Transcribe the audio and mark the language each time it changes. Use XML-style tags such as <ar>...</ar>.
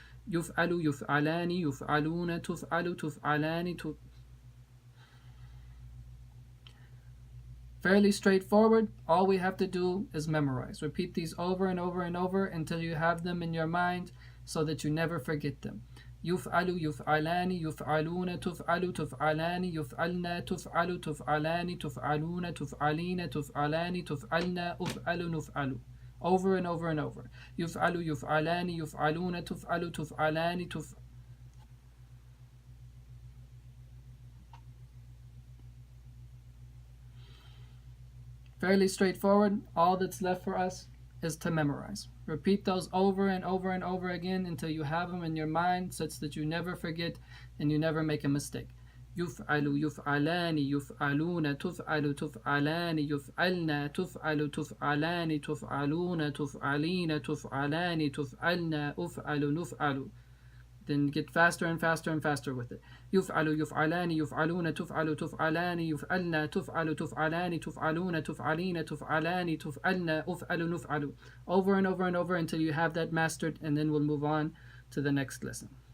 <ar>Yuf'alu, yuf'alani, yuf'aluna, tuf'alu, tuf'alani,</ar> <en>Fairly straightforward. All we have to do is memorize. Repeat these over and over and over until you have them in your mind so that you never forget them.</en> <ar>يفعل يفعلان يفعلون تفعل تفعلان يفعلنا تفعل تفعلان تفعلون تفعلين تفعلان تفعلنا أفعل نفعل.</ar> <en>Over and over and over.</en> <ar>يفعل يفعلان يفعلون تفعل تفعلان</ar> <en>Fairly straightforward. All that's left for us is to memorize. Repeat those over and over and over again until you have them in your mind such that you never forget and you never make a mistake.</en> <ar>يفعل يفعلان يفعلون تفعل تفعلان يفعلنا تفعل تفعلان تفعلون تفعلين تفعلان تفعلنا أفعل نفعل.</ar> <en>Then get faster and faster and faster with it.</en> <ar>يفعل يفعلان يفعلون تفعل تفعلان يفعلنا تفعل تفعلان تفعلون تفعلين تفعلان تفعلنا أفعل نفعل.</ar> <en>Over and over and over until you have that mastered, and then we'll move on to the next lesson.</en>